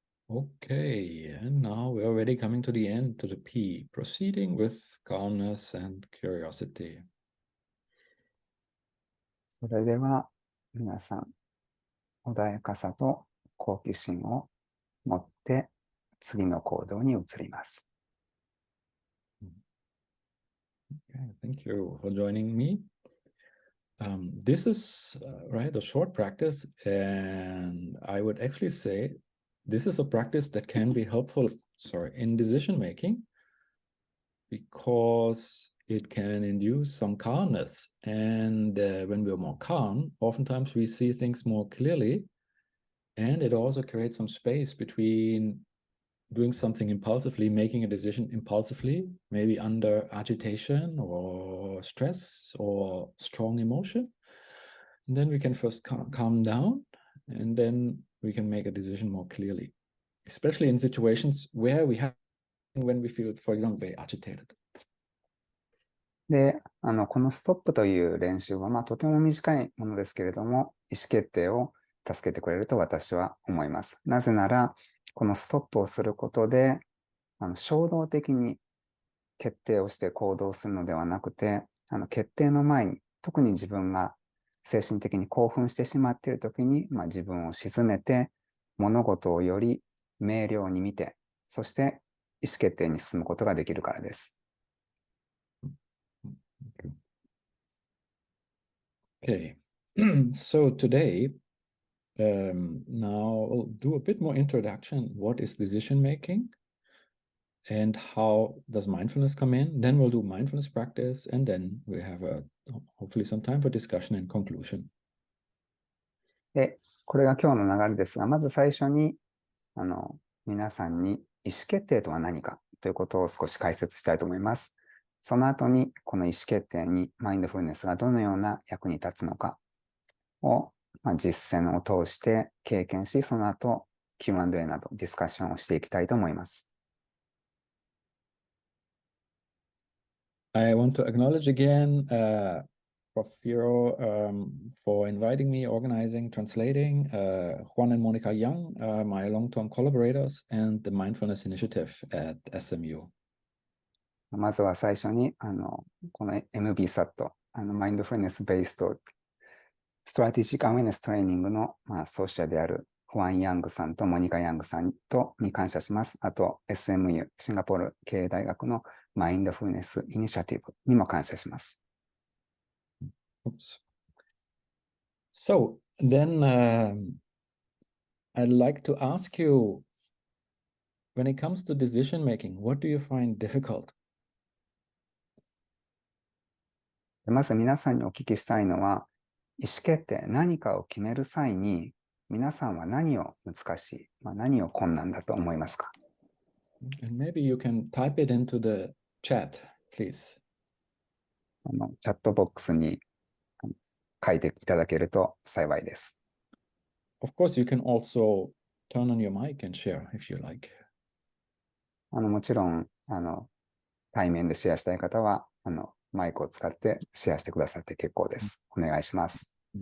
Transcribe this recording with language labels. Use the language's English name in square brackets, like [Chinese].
[English] Okay, and now we're already coming to the end, to the P, proceeding with calmness and curiosity. [Japanese] それでは皆さん、穏やかさと好奇心を持って次の行動に移ります。 [English] Okay, thank you for joining me. This is right, a short practice, and I would actually say this is a practice that can be helpful, in decision making, because it can induce some calmness. And when we're more calm, oftentimes we see things more clearly, and it also creates some space between doing something impulsively, making a decision impulsively, maybe under agitation or stress or strong emotion. And then we can first calm down, and then we can make a decision more clearly, especially in situations where when we feel, for example, very agitated. [Japanese] で、このストップという練習は、とても短いものですけれども、意思決定を助けてくれると私は思います。なぜなら、このストップをすることで、衝動的に決定をして行動するのではなくて、決定の前に、特に自分が精神的に興奮してしまっているときに、自分を鎮めて、物事をより明瞭に見て、そして意思決定に進むことができるからです。 [English] Okay, so today, now I'll do a bit more introduction. What is decision making? And how does mindfulness come in? Then we'll do mindfulness practice, and then we have hopefully some time for discussion and conclusion. [Japanese] で、これが今日の流れですが、まず最初に皆さんに意思決定とは何かということを少し解説したいと思います。その後にこの意思決定にマインドフルネスがどのような役に立つのかを、実践を通して経験し、その後 Q&A などディスカッションをしていきたいと思います。 [English] I want to acknowledge again Porfirio for inviting me, organizing, translating, Juan and Monica Young, my long-term collaborators, and the Mindfulness Initiative at SMU. [Japanese] まずは最初にこの MBSAT、マインドフルネスベースとストラテジックアウェネストレーニングの、創始者であるファン・ヤングさんとモニカ・ヤングさんに感謝します。あと SMU、シンガポール経営大学のマインドフルネスイニシアティブにも感謝します。 [English] Oops. So then I'd like to ask you, when it comes to decision making, what do you find difficult? [Japanese] まず皆さんにお聞きしたいのは、意思決定、何かを決める際に、皆さんは何を難しい、何を困難だと思いますか？ [English] And maybe you can type it into the chat, please. [Japanese] チャットボックスに書いていただけると幸いです。 [English] Of course, you can also turn on your mic and share if you like. [Japanese] もちろん対面でシェアしたい方はマイクを使ってシェアしてくださって結構です。お願いします。